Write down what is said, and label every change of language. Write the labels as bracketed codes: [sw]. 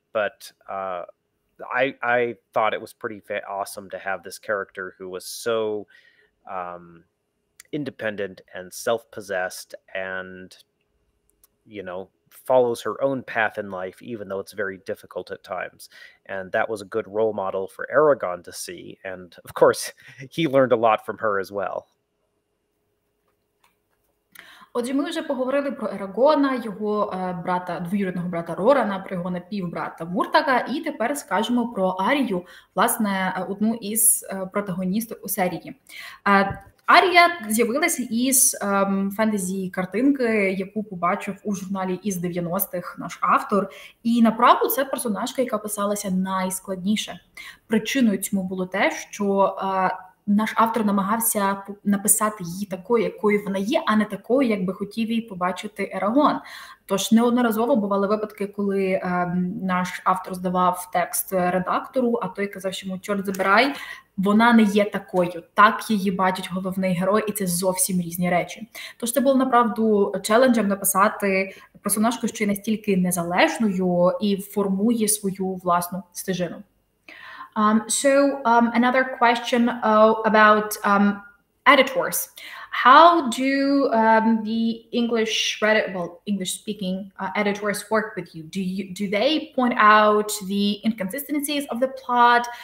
[en] But I thought it was pretty awesome to have this character who was so independent and self-possessed and, follows her own path in life, even though it's very difficult at times. And that was a good role model for Eраґон to see. And of course, he learned a lot from her as well. [uk] Отже, ми вже поговорили про Ераґона, його двоюрідного брата Рорана, про його напівбрата Муртага, і тепер скажемо про Арію, власне, одну із протагоністок у серії. Арія з'явилася із фентезі-картинки, яку побачив у журналі із 90-х наш автор. І, направду, це персонажка, яка писалася найскладніше. Причиною цьому було те, що наш автор намагався написати її такою, якою вона є, а не такою, як би хотів її побачити Ераґон. Тож неодноразово бували випадки, коли наш автор здавав текст редактору, а той казав, що чорт забирай, вона не є такою. Так її бачить головний герой, і це зовсім різні речі. Тож це було, направду, челенджем написати персонажку, що є настільки незалежною і формує свою власну стежину. [en] Another question about editors. How do the English-speaking editors work with you? Do they point out the inconsistencies of the plot?